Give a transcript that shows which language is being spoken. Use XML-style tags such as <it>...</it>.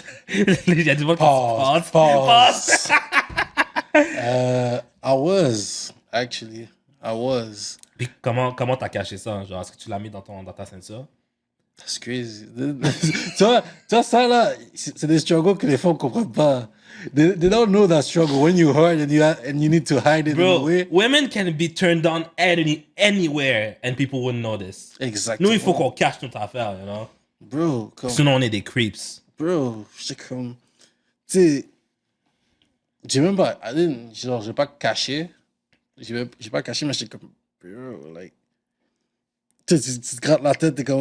<fr>Il y a du monde qui se passe.</fr> <en>I was, actually. I was.</en> <fr>Puis comment t'as caché ça? Genre, est-ce que tu l'as mis dans ta ceinture?</fr> <en>That's crazy.</en> <fr>tu vois, ça là, c'est des struggles que les femmes ne comprennent pas.</fr> <en>They don't know that struggle when you hurt and you need to hide it. Bro, in a way. women can be turned on anywhere and people wouldn't notice.</en> <fr>Exactement. Nous, il faut qu'on cache notre affaire,</fr> <en>you know?</en> <fr>Bro, comme... Sinon, on est des creeps. Bro, j'étais comme... Tu sais, j'ai même pas... Genre, j'ai pas caché. J'ai pas caché, mais j'étais comme... Bro, like... Tu te grattes la tête, t'es comme...</fr>